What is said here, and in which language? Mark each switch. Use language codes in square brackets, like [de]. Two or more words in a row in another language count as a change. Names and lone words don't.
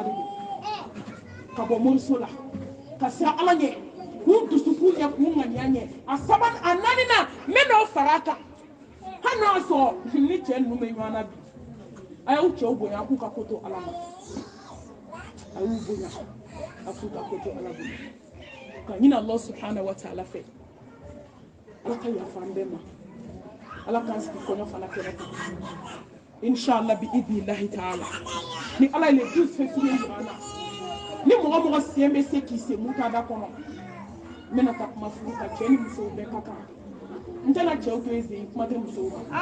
[bm] de don ka bɔ moriso la ka se ala ɲɛ k'u dusukun ɲɛ k'u ŋaniya ɲɛ a 4nan n bɛ n'o fara a kan hali n'a sɔrɔ ni cɛ ninnu bɛ ɲɔgɔn na bi a y'u cɛw bonya k'u ka ko to ala ma a y'u bonya a k'u ka ko to ala bolo ka ɲini [ar] الله سبحانه وتعالى [bm] fɛ ala ka yafa an bɛɛ ma ala k'an sigi kɔɲɔ fana kɛnɛ kan [ar] إن شاء الله بإذن الله تعالى [bm] ni ala ye [fr] le 12 février [bm] jira na ni mɔgɔ sen bɛ se k'i se mun ta da kɔnɔ n bɛna taa kuma furu ka cɛ ni musow bɛɛ ka kan ntana cɛw to yen kuma tɛ musow ma.